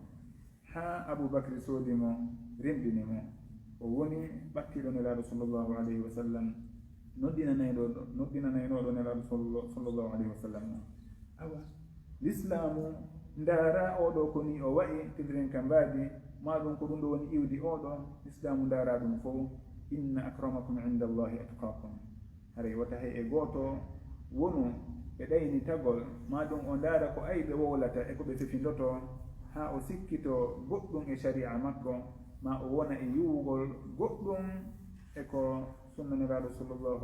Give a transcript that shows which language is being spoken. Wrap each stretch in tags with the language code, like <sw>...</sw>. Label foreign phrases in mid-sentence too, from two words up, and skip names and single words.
<ff>ha aboubacry soodimo rimɗini mo o woni ɓattiɗo nelaɗo</ff> <ar>صلى الله عليه وسلم</ar> <ff>noddinanaynoɗo nelaɗo</ff> <ar>صلى الله عليه وسلم</ar> <ff>awa l'islamu ndaara oɗo ko ni o wayi tidiren ka mbaadi maɗum ko ɗum ɗo woni iwdi oɗo l'islamu ndaara ɗum fof</ff> <ar>إن أكرمكم عند الله أتقاكم</ar> <ff>haray wata hay e gooto wonu ɓe ɗayni tagol maɗum o ndaara ko ayɓe wowlata e ko ɓe fefindoto ha o sikkito goɗɗum e sharia makko ma o wona e yiwugol goɗɗum e ko sunnaniraɗo sallllahu</ff>